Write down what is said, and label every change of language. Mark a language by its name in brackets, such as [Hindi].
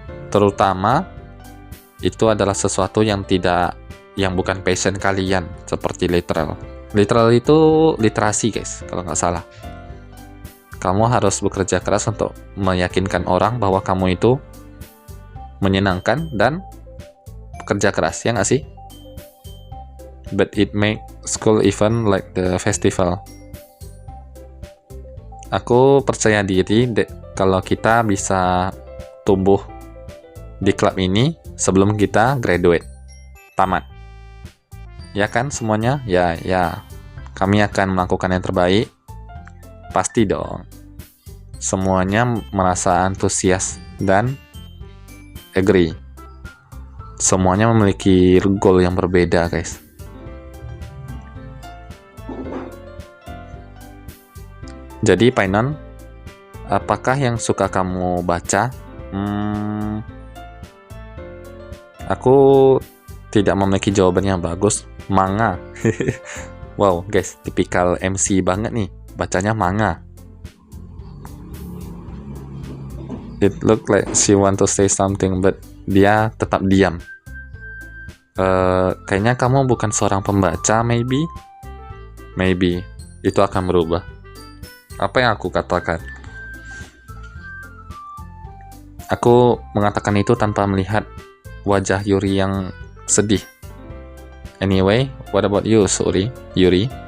[Indonesian] Terutama itu adalah sesuatu yang bukan passion kalian, seperti literal. Literal itu literasi guys, kalau nggak salah. Kamu harus bekerja keras untuk meyakinkan orang bahwa kamu itu menyenangkan dan bekerja keras, ya nggak sih? [English] But it make school event like the festival. [Indonesian] Aku percaya diri kalau kita bisa tumbuh di klub ini sebelum kita graduate, tamat. Ya kan semuanya? Ya. Kami akan melakukan yang terbaik. Pasti dong. Semuanya merasa antusias dan agree. Semuanya memiliki goal yang berbeda, guys. Jadi, Painon, apakah yang suka kamu baca? Aku tidak memiliki jawaban yang bagus. Manga. Wow, guys, tipikal MC banget nih. Bacanya manga. [English] It look like she want to say something, but [Indonesian] dia tetap diam. Kayaknya kamu bukan seorang pembaca, maybe. Itu akan berubah. Apa yang aku katakan? Aku mengatakan itu tanpa melihat wajah Yuri yang sedih. [English] Anyway, what about you, Yuri?